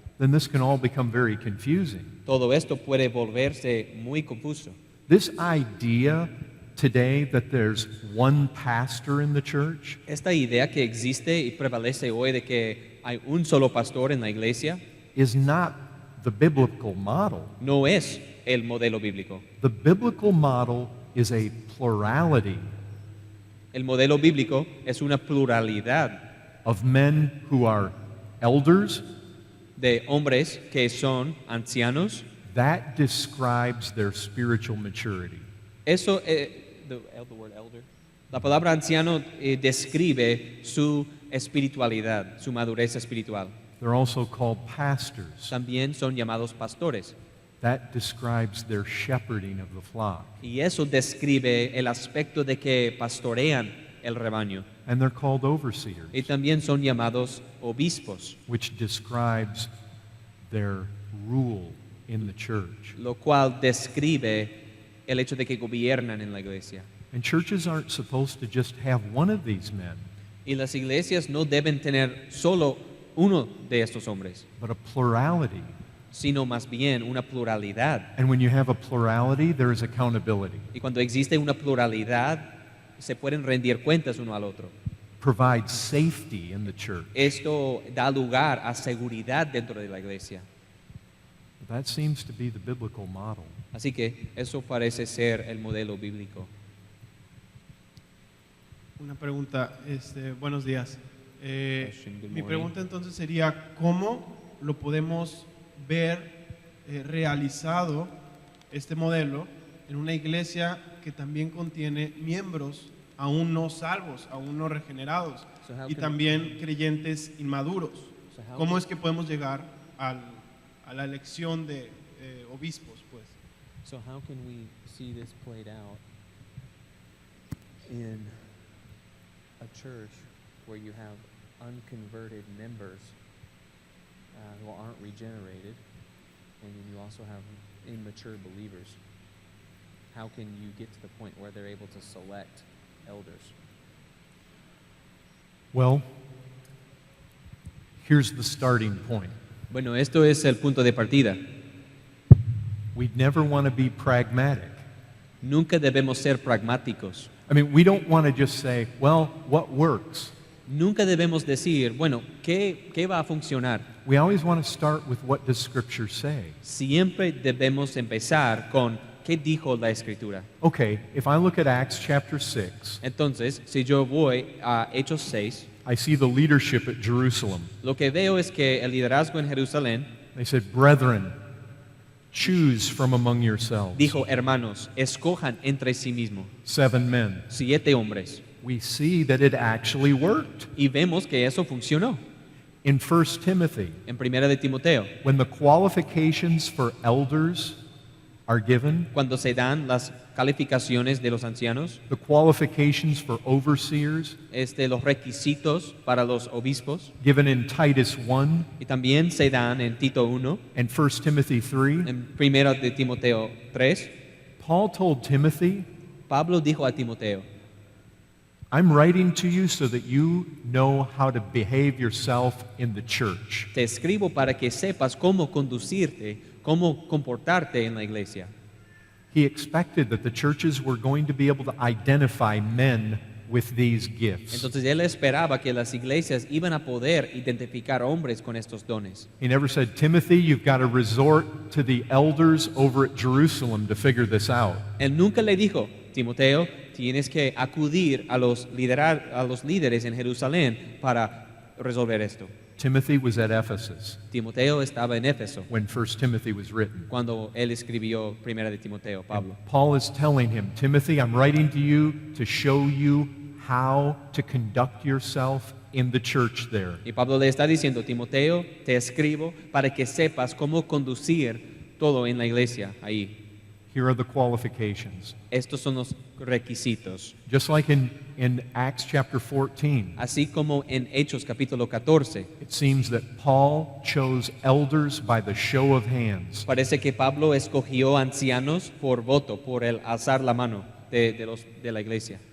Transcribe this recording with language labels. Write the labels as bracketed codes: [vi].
[en] then this can all become very confusing. [es] todo esto puede volverse muy confuso. [en] This idea today that there's one pastor in the church [es] Esta idea que existe y prevalece hoy de que hay un solo pastor en la iglesia [en] is not the biblical model. [es] no es el modelo bíblico. [en] The biblical model is a plurality [es] El modelo bíblico es una pluralidad [en] of men who are elders. [es] de hombres que son ancianos. [en] That describes their spiritual maturity. [es] Eso, [en] the word elder. [es] La palabra anciano describe su espiritualidad, su madurez espiritual. [en] They're also called pastors. [es] También son llamados pastores. [en] That describes their shepherding of the flock. [es] Y eso describe el aspecto de que pastorean el rebaño. [en] And they're called overseers, [es] Y también son llamados obispos, [en] which describes their rule in the church. [es] lo cual describe el hecho de que gobiernan en la iglesia. [en] And churches aren't supposed to just have one of these men, [es] Y las iglesias no deben tener solo uno de estos hombres, [en] but a plurality. [es] sino más bien una pluralidad. [en] And when you have a plurality, there is accountability. [es] Y cuando existe una pluralidad, se pueden rendir cuentas uno al otro. [en] Provides safety in the church. [es] Esto da lugar a seguridad dentro de la iglesia. [en] That seems to be the biblical model. [es] Así que eso parece ser el modelo bíblico. Una pregunta, buenos días. [en] Question, good [es] Mi [en] morning. [es] pregunta entonces sería, ¿cómo lo podemos ver realizado este modelo en una iglesia que también contiene miembros aún no salvos, aún no regenerados [en] So how [es] y [en] can- [es] también creyentes inmaduros? [en] So how [es] ¿Cómo [en] can- [es] es que podemos llegar a la elección de obispos, pues? [en] So how can we see this played out in a church where you have unconverted members who aren't regenerated, and then you also have immature believers? How can you get to the point where they're able to select elders? Well, here's the starting point. [es] Bueno, esto es el punto de partida. [en] We never want to be pragmatic. [es] Nunca debemos ser pragmáticos. [en] I mean, we don't want to just say, well, what works? [es] Nunca debemos decir, bueno, ¿qué va a funcionar? [en] We always want to start with what does Scripture say? [es] Siempre debemos empezar con ¿qué dijo la Escritura? [en] Okay, if I look at Acts chapter 6, [es] Entonces, si yo voy a Hechos 6, [en] I see the leadership at Jerusalem. [es] lo que veo es que el liderazgo en Jerusalén [en] They said, brethren, choose from among yourselves [es] dijo, hermanos, escojan entre sí mismos [en] 7 men. [es] 7 hombres. [en] We see that it actually worked. [es] Y vemos que eso funcionó. [en] In 1 Timothy, [es] En Primera de Timoteo, [en] when the qualifications for elders are given, [es] cuando se dan las calificaciones de los ancianos, [en] the qualifications for overseers [es] los requisitos para los obispos, [en] given in Titus 1 [es] y también se dan en Tito 1, [en] and 1 Timothy 3, [es] en Primera de Timoteo 3, [en] Paul told Timothy, [es] Pablo dijo a Timoteo, [en] I'm writing to you so that you know how to behave yourself in the church. [es] te escribo para que sepas cómo conducirte, cómo comportarte en la iglesia. [en] He expected that the churches were going to be able to identify men with these gifts. [es] Entonces él esperaba que las iglesias iban a poder identificar hombres con estos dones. [en] He never said, Timothy, you've got to resort to the elders over at Jerusalem to figure this out. [es] Él nunca le dijo, Timoteo, tienes que acudir a los líderes en Jerusalén para resolver esto. [en] Timothy was at Ephesus [es] Timoteo estaba en Éfeso [en] when 1 Timothy was written. [es] cuando él escribió Primera de Timoteo, Pablo. [en] Paul is telling him, Timothy, I'm writing to you to show you how to conduct yourself in the church there. [es] Y Pablo le está diciendo, Timoteo, te escribo para que sepas cómo conducir todo en la iglesia ahí. [en] Here are the qualifications. [es] Estos son los requisitos. [en] Just like in Acts chapter 14, [es] Así como en Hechos capítulo 14, [en] it seems that Paul chose elders by the show of hands. [es] parece que Pablo escogió ancianos por voto, por el alzar la mano de la iglesia.